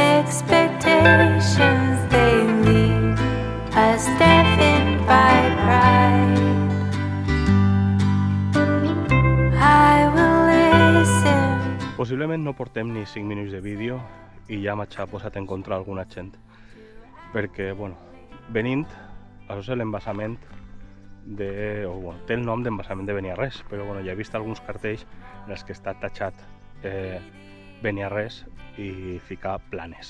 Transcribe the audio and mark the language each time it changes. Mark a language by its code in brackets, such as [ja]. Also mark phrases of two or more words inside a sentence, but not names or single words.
[en] expectations they leave us deafened by pride. I will listen. [ca] Possiblement no portem ni 5 minuts de vídeo i ja m'ha posat en contra alguna gent, perquè, bueno, venint, això és l'embassament de... o, bueno, té el nom d'embassament de Beniarrés, però, bueno, ja he vist alguns cartells en els que està tatxat Beniarrés i ficar Planes.